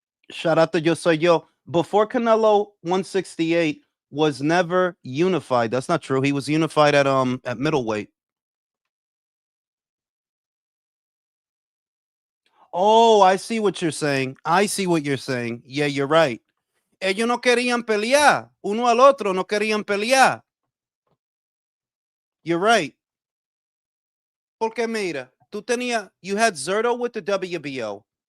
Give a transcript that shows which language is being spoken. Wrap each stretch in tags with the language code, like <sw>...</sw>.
<en>Shout out to Yo Soy Yo. Before Canelo, 168 was never unified. That's not true. He was unified at middleweight. Oh, I see what you're saying. I see what you're saying. Yeah, you're right.</en> <es>Ellos no querían pelear. Uno al otro no querían pelear.</es> <en>You're right.</en> <es>Porque mira,</es> <en>you had Zurdo with the WBO.</en>